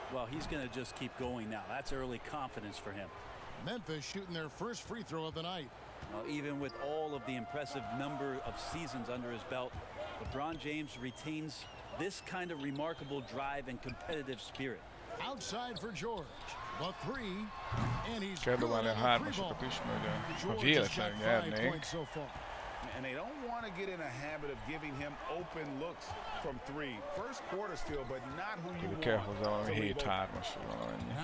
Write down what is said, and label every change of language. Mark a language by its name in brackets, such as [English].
[English] Well, he's going to just keep going now. That's early confidence for him. Memphis shooting their first free throw of the night. Well, even with all of the impressive number of seasons under his belt, LeBron James retains this kind of remarkable drive and competitive spirit. Outside for George. The 3, and he's [Hungarian] kell dobálni a hármasokat is, mert ha véletlenül nyernék. [English] And they don't want to get in a habit of giving him open looks from 3. First quarter still, but not who you want. [Hungarian] Kell hozzá valami 7-3-as valamennyi.